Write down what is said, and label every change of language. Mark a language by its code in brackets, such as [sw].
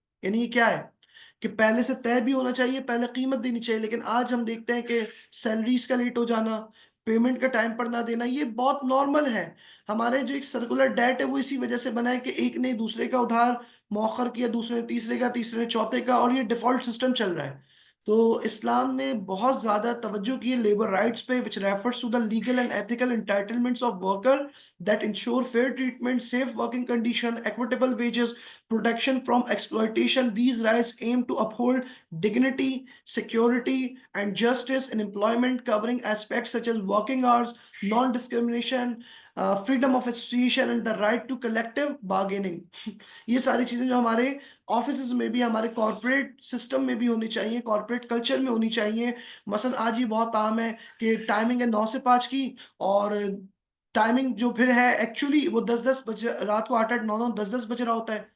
[ur] یعنی یہ کیا ہے کہ پہلے سے طے بھی ہونا چاہیے، پہلے قیمت دینی چاہیے. لیکن آج ہم دیکھتے ہیں کہ سیلریز کا لیٹ ہو جانا، پیمنٹ کا ٹائم پر نہ دینا، یہ بہت نارمل ہے. ہمارے جو ایک سرکولر ڈیٹ ہے وہ اسی وجہ سے بنا ہے کہ ایک نے دوسرے کا ادھار مؤخر کیا، دوسرے نے تیسرے کا، تیسرے نے چوتھے کا، اور یہ ڈیفالٹ سسٹم چل رہا ہے. تو اسلام نے بہت زیادہ توجہ کی ہے لیبر رائٹس پہ، [en] which refers to the legal and ethical entitlements of worker that ensure fair treatment, safe working condition, equitable wages, protection from exploitation. These rights aim to uphold dignity, security, and justice in employment, covering aspects such as working hours, non-discrimination, freedom of association, and the right to collective bargaining. [ur] یہ ساری چیزیں جو ہمارے offices میں بھی، ہمارے corporate system میں بھی ہونی چاہیے، کارپوریٹ کلچر میں ہونی چاہیے. مثلا آج یہ بہت عام ہے کہ ٹائمنگ ہے 9 سے 5 کی، اور ٹائمنگ جو پھر ہے ایکچولی وہ 10 بجے، رات کو 8 9 10 بج رہا ہوتا ہے.